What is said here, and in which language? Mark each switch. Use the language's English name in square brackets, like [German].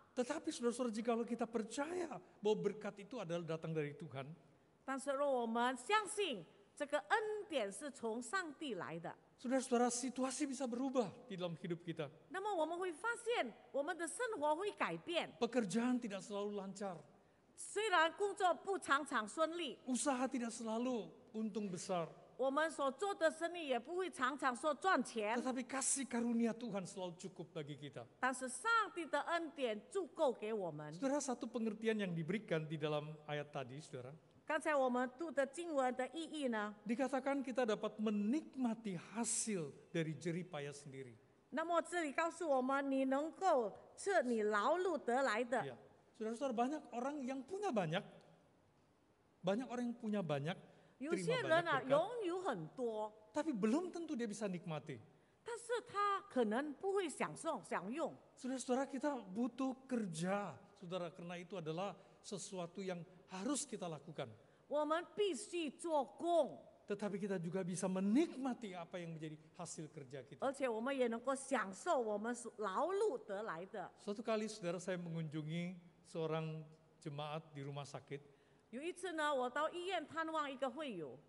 [Indonesian] Tetapi saudara-saudara, jikalau kita percaya bahwa berkat itu adalah datang dari Tuhan, [Chinese] 但是若我们相信这个恩典是从上帝来的， [Indonesian] saudara-saudara, situasi bisa berubah di dalam hidup kita. [Chinese] 那么我们会发现我们的生活会改变。 [Indonesian] Pekerjaan tidak selalu lancar, [Chinese] 虽然工作不常常顺利， [Indonesian] usaha tidak selalu untung besar, [Chinese] 我们所做的生意也不会常常说赚钱， [Indonesian] tetapi kasih karunia Tuhan selalu cukup bagi kita. [Chinese] 但是上帝的恩典足够给我们。 [Indonesian] Saudara, satu pengertian yang diberikan di dalam ayat tadi, saudara, [Chinese] 刚才我们读的经文的意义呢？ [Indonesian] dikatakan kita dapat menikmati hasil dari jerih payah sendiri. [Chinese] 那么这里告诉我们，你能够吃你劳碌得来的。 [Indonesian] Ya, saudara-saudara, banyak orang yang punya banyak terima [Chinese] 有些 [Indonesian] banyak [Chinese] 人啊， [Indonesian] berkat, [Chinese] 拥有很多， [Indonesian] tapi belum tentu dia bisa nikmati. [Chinese] 但是他可能不会享用。 [Indonesian] Saudara-saudara, kita butuh kerja, saudara, karena itu adalah sesuatu yang harus kita lakukan. [Chinese] 我们必须做工， [Indonesian] Tetapi kita juga bisa menikmati apa yang menjadi hasil kerja kita. [Chinese] 而且我们也能够享受我们所劳碌得来的。 [Indonesian] Suatu kali, saudara, saya mengunjungi seorang jemaat di rumah sakit. [Chinese] 有一次呢，我到医院探望一个会友，